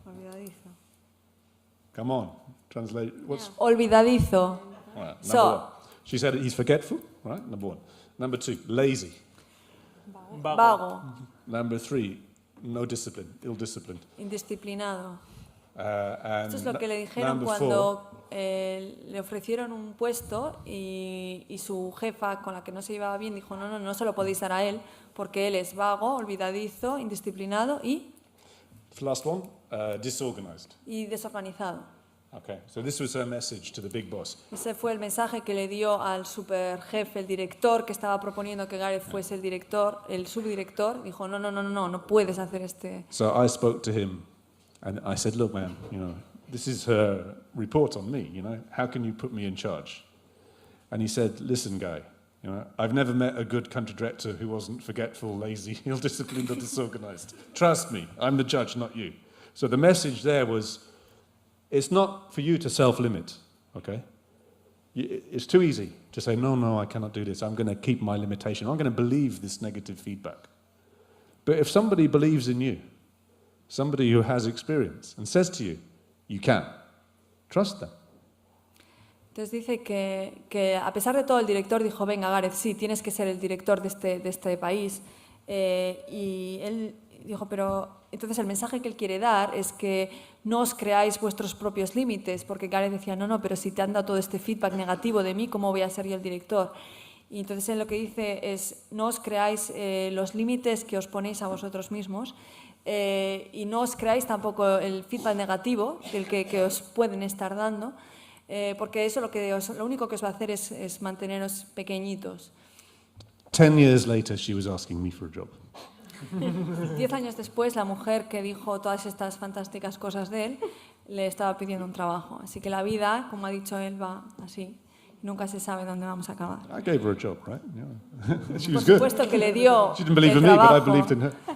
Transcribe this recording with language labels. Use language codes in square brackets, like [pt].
[es] Olvidadizo. [en] Come on, translate. What's [es] Olvidadizo. [en] right, number one. She said he's forgetful, right? Number one. Number two, lazy. [es] Vago. [en] Number three, no discipline, ill-disciplined. [es] Indisciplinado. [en] And [es] Esto es lo que le dijeron cuando le ofrecieron un puesto y su jefa, con la que no se llevaba bien, dijo, no se lo podéis dar a él porque él es vago, olvidadizo, indisciplinado y... [en] The last one, disorganized. [es] Y desorganizado. [en] Okay, so this was her message to the big boss. [es] Ese fue el mensaje que le dio al superjefe, el director que estaba proponiendo que Gareth fuese el director, el subdirector. Dijo, no puedes hacer este... [en] So I spoke to him and I said, look, man, you know, this is her report on me, you know, how can you put me in charge? And he said, listen, guy, you know, I've never met a good country director who wasn't forgetful, lazy, ill-disciplined or disorganized. Trust me, I'm the judge, not you. So the message there was, it's not for you to self-limit, okay? It's too easy to say, no, I cannot do this. I'm going to keep my limitation. I'm going to believe this negative feedback. But if somebody believes in you, somebody who has experience, and says to you, you can, trust them. [es] Entonces dice que a pesar de todo el director dijo, venga Gareth, sí, tienes que ser el director de este país. Y él dijo, pero entonces el mensaje que él quiere dar es que no os creáis vuestros propios límites, porque Gareth decía, no, pero si te han dado todo este feedback negativo de mí, ¿cómo voy a ser yo el director? Y entonces él lo que dice es, no os creáis los límites que os ponéis a vosotros mismos y no os creáis tampoco el feedback negativo del que os pueden estar dando, porque eso lo único que os va a hacer es manteneros pequeñitos. [en] 10 years later, she was asking me for a job. [es] 10 años después, la mujer que dijo todas estas fantásticas cosas de él le estaba pidiendo un trabajo. Así que la vida, como ha dicho él, va así. Nunca se sabe dónde vamos a acabar. [en] I gave her a job, right? Yeah. She was [es] Por [en] good. [es] supuesto que le dio [en] She didn't believe [es] el [en] in me, but I [es] trabajo, [en] believed in her.